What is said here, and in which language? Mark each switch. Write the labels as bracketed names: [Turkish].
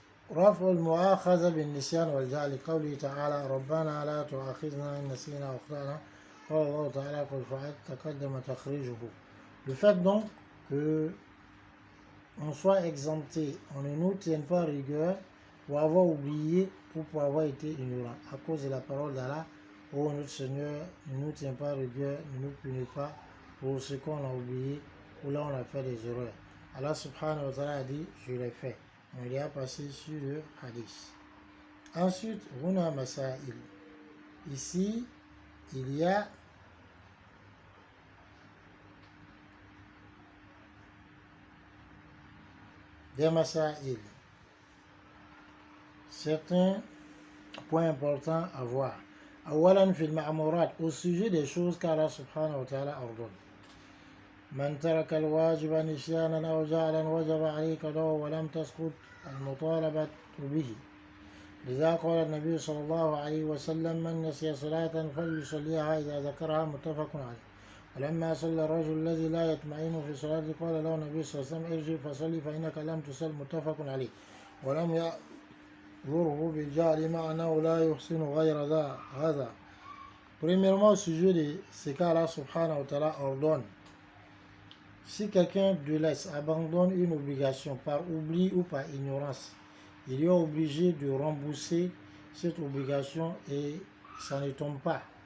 [Arabic] رفع المؤاخذة بالنسيان والجهل لقوله تعالى ربنا لا تؤاخذنا إن نسينا وأخطأنا قال الله تعالى قل فعلت تقدم تخريجه. [French] Le fait donc que on soit exempté, on ne nous tienne pas rigueur pour avoir oublié, pour avoir été ignorant. À cause de la parole d'Allah, oh notre Seigneur, ne nous tiens pas rigueur, ne nous punis pas pour ce qu'on a oublié ou là on a fait des erreurs. Allah subhanahu wa ta'ala a dit, je l'ai fait. On y a passé sur le hadith. Ensuite, Runa Masail. Ici, il y a des masail. Certains points importants à voir. [Arabic] أولا في المأمورات [French] au sujet des choses qu'Allah subhanahu wa ta'ala ordonne. [Arabic] من ترك الواجب نسيانا أو جهلا وجب عليه قضاؤه ولم تسقط المطالبة به. لذا قال النبي صلى الله عليه وسلم من نسي صلاة فليصليها إذا ذكرها متفق عليه. ولما صلى الرجل الذي لا يطمئن في صلاته قال له النبي صلى الله عليه وسلم ارجع فصلي فإنك لم تصل متفق عليه. ولم يأمره بالجهل مع أنه لا يحسن غير هذا. [French] Premièrement, au sujet de ce qu'Allah subhanahu wa ta'ala ordonne. Si quelqu'un de laisse abandonne une obligation par oubli ou par ignorance, il est obligé de rembourser cette obligation et ça ne tombe pas.